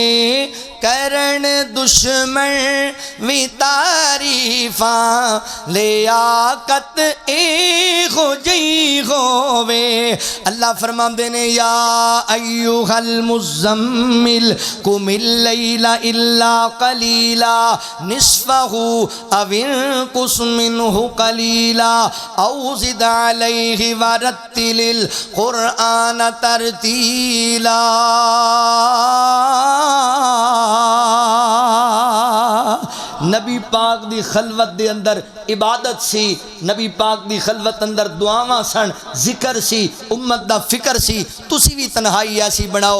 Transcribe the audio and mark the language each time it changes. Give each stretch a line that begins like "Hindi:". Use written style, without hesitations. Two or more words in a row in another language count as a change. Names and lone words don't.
Punjabi: کرن دشمن بھی تعریفاں لیاقت اے ہو جئی ہووے. اللہ فرماندے نے
Arabic: يا أيها المزمل قم الليل إلا قليلا نصفه أو انقص منه قليلا أو زد عليه ورتل القرآن ترتيلا.
Punjabi: نبی پاک دی خلوت دے اندر عبادت سی، نبی پاک دی خلوت اندر دعاواں سن، ذکر سی، امت دا فکر سی. تسی بھی تنہائی ایسی بناؤ.